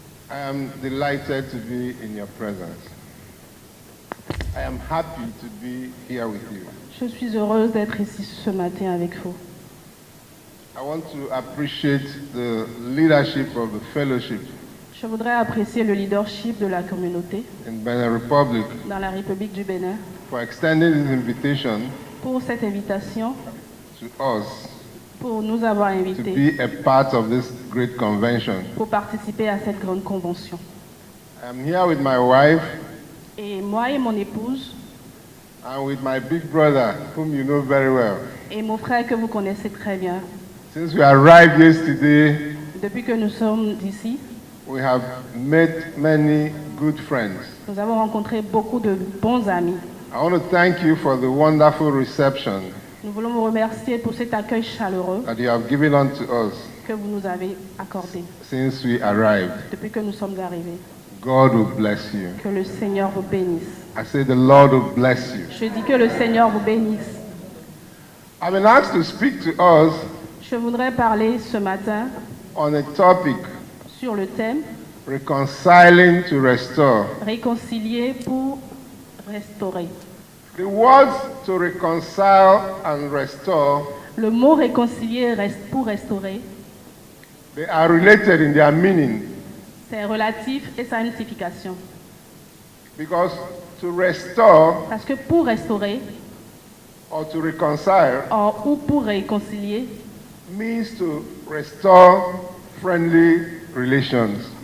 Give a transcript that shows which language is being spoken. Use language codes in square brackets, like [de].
[en] I am delighted to be in your presence. I am happy to be here with you. [fr] je suis heureuse d'être ici ce matin avec vous. [en] I want to appreciate the leadership of the fellowship [fr] Je voudrais apprécier le leadership de la communauté [en] in Benin Republic [fr] dans la République du Bénin [en] for extending this invitation [fr] pour cette invitation, [en] to us [fr] pour nous avoir [en] to [fr] invités [en] be a part of this great convention. [fr] pour participer à cette grande convention. [en] I am here with my wife [fr] Et moi et mon épouse [en] and with my big brother, whom you know very well. [fr] et mon frère que vous connaissez très bien, [en] Since we arrived yesterday, [fr] depuis que nous sommes ici, [en] we have met many good friends. [fr] nous avons rencontré beaucoup de bons amis. [en] I want to thank you for the wonderful reception [fr] Nous voulons vous remercier pour cet accueil chaleureux [en] that you have given unto us [fr] que vous nous avez accordé [en] since we arrived. [fr] depuis que nous sommes arrivés. [en] God will bless you. [fr] Que le Seigneur vous bénisse. [en] I say the Lord will bless you. [fr] Je dis que le Seigneur vous bénisse. [en] I've been asked to speak to us [fr] Je voudrais parler ce matin [en] on a topic, [fr] sur le thème [en] reconciling to restore. [fr] réconcilier pour restaurer. [en] The words to reconcile and restore, [fr] Le mot réconcilier pour restaurer, [en] they are related in their meaning [fr] c'est relatif et sa signification. [en] because to restore [fr] Parce que pour restaurer [en] or to reconcile [fr] ou pour réconcilier [en] means to restore friendly relations.